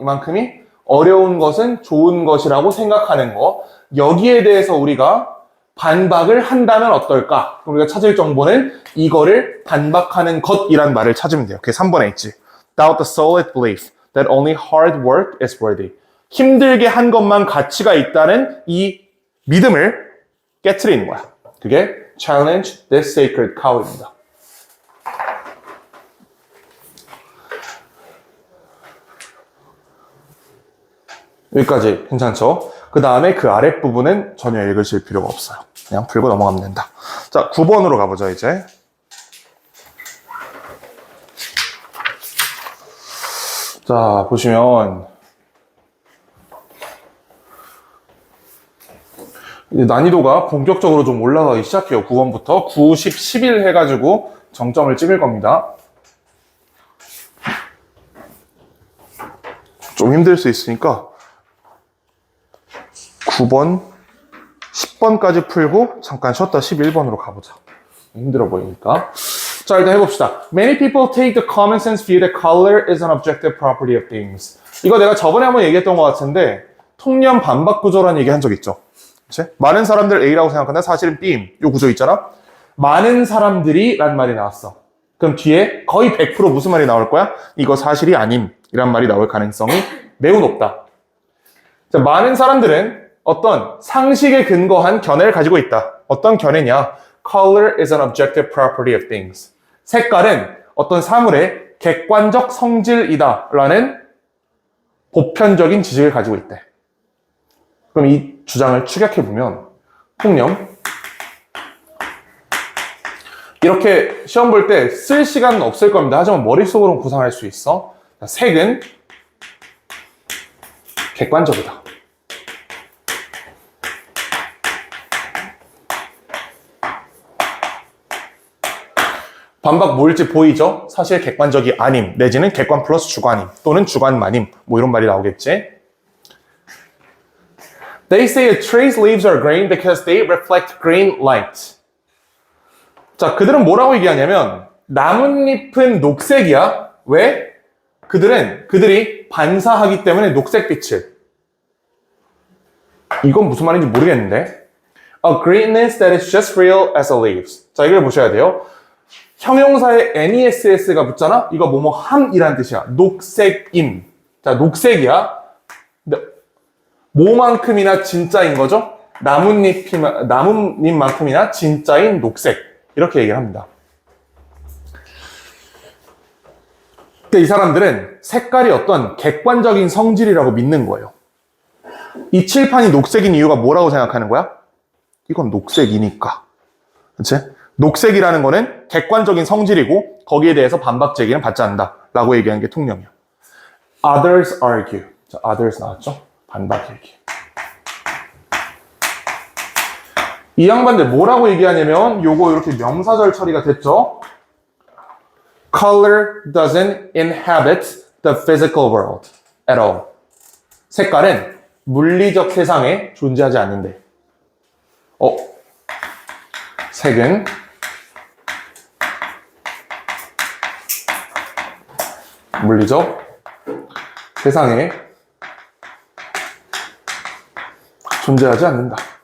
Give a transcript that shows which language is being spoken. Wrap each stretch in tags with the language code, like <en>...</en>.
<ko>이만큼이 어려운 것은 좋은 것이라고 생각하는 거. 여기에 대해서 우리가 반박을 한다면 어떨까? 우리가 찾을 정보는 이거를 반박하는 것이란 말을 찾으면 돼요. 그게 3번에 있지.</ko> <en>Without the solid belief that only hard work is worthy.</en> <ko>힘들게 한 것만 가치가 있다는 이 믿음을 깨트리는 거야. 그게</ko> <en>challenge this sacred cow</en> <ko>입니다. 여기까지 괜찮죠? 그 다음에 그 아랫부분은 전혀 읽으실 필요가 없어요. 그냥 풀고 넘어가면 된다. 자, 9번으로 가보죠, 이제. 자, 보시면 난이도가 본격적으로 좀 올라가기 시작해요. 9번부터 9, 10, 11 해가지고 정점을 찍을 겁니다. 좀 힘들 수 있으니까 9번, 10번까지 풀고 잠깐 쉬었다 11번으로 가보자. 힘들어 보이니까. 자, 일단 해봅시다.</ko> <en>Many people take the common sense view that color is an objective property of things.</en> <ko>이거 내가 저번에 한번 얘기했던 것 같은데 통념 반박 구조라는 얘기 한 적 있죠. 그치? 많은 사람들 A라고 생각하는데 사실은 B임. 이 구조 있잖아. 많은 사람들이 라는 말이 나왔어. 그럼 뒤에 거의 100% 무슨 말이 나올 거야? 이거 사실이 아님 이란 말이 나올 가능성이 매우 높다. 자, 많은 사람들은 어떤 상식에 근거한 견해를 가지고 있다. 어떤 견해냐?</ko> <en>Color is an objective property of things.</en> <ko>색깔은 어떤 사물의 객관적 성질이다 라는 보편적인 지식을 가지고 있대. 그럼 이 주장을 축약해보면 통념 이렇게 시험 볼 때 쓸 시간은 없을 겁니다. 하지만 머릿속으로는 구상할 수 있어. 색은 객관적이다. 반박 뭘지 보이죠? 사실 객관적이 아님, 내지는 객관 플러스 주관임, 또는 주관만임, 뭐 이런 말이 나오겠지.</ko> <en>They say a tree's leaves are green because they reflect green light.</en> <ko>자, 그들은 뭐라고 얘기하냐면 나뭇잎은 녹색이야. 왜? 그들이 반사하기 때문에 녹색빛을. 이건 무슨 말인지 모르겠는데.</ko> <en>A greenness that is just real as the leaves.</en> <ko>자, 이걸 보셔야 돼요. 형용사에 NESS가 붙잖아? 이거 뭐뭐 함이란 뜻이야. 녹색임. 자, 녹색이야. 근데 뭐만큼이나 진짜인 거죠? 나뭇잎만큼이나 진짜인 녹색. 이렇게 얘기를 합니다. 근데 이 사람들은 색깔이 어떤 객관적인 성질이라고 믿는 거예요. 이 칠판이 녹색인 이유가 뭐라고 생각하는 거야? 이건 녹색이니까. 그치? 녹색이라는 거는 객관적인 성질이고 거기에 대해서 반박 제기는 받지 않는다 라고 얘기하는 게 통념이야.</ko> <en>Others argue.</en> <ko>자, others 나왔죠? 반박 얘기. 이 양반들 뭐라고 얘기하냐면 요거 이렇게 명사절 처리가 됐죠?</ko> <en>Color doesn't inhabit the physical world at all.</en> <ko>색깔은 물리적 세상에 존재하지 않는데. 색은 물리적 세상에 존재하지 않는다.</ko>